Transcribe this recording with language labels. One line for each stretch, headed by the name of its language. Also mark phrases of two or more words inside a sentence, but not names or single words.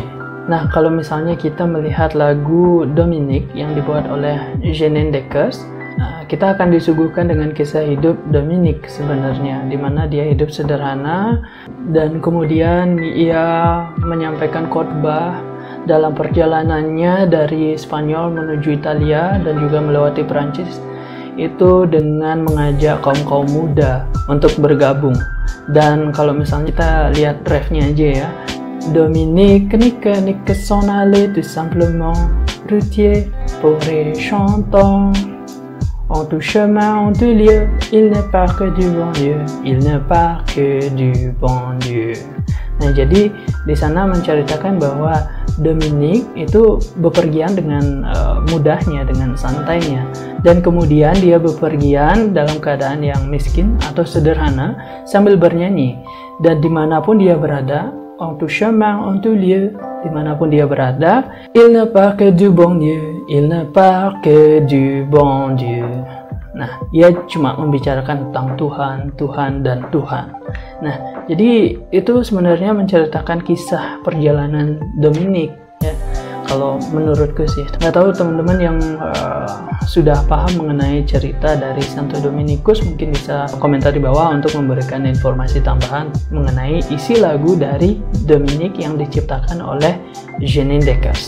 Indonesian: Nah, kalau misalnya kita melihat lagu Dominique yang dibuat oleh Janine Deckers, kita akan disuguhkan dengan kisah hidup Dominique sebenarnya, di mana dia hidup sederhana dan kemudian ia menyampaikan khotbah dalam perjalanannya dari Spanyol menuju Italia dan juga melewati Perancis itu dengan mengajak kaum-kaum muda untuk bergabung. Dan kalau misalnya kita lihat refnya aja ya,
French: Dominique nique s'en allait tout simplement routier pour les chantants. En tout chemin, en tout lieu, il ne part que du bon Dieu, il ne part que du bon Dieu.
Indonesian: Nah, jadi di sana menceritakan bahwa Dominique itu bepergian dengan mudahnya, dengan santainya, dan kemudian dia bepergian dalam keadaan yang miskin atau sederhana sambil bernyanyi, dan dimanapun dia berada,
French: en tout chemin, en tout lieu,
Indonesian: dimanapun dia berada,
French: il ne part que du bon Dieu, il ne part que du bon Dieu.
Indonesian: Nah, ia cuma membicarakan tentang Tuhan, Tuhan, dan Tuhan. Nah, jadi itu sebenarnya menceritakan kisah perjalanan Dominic, ya. Kalau menurutku sih, nggak tahu teman-teman yang sudah paham mengenai cerita dari Santo Dominikus mungkin bisa komentar di bawah untuk memberikan informasi tambahan mengenai isi lagu dari Dominic yang diciptakan oleh Janine Deckers.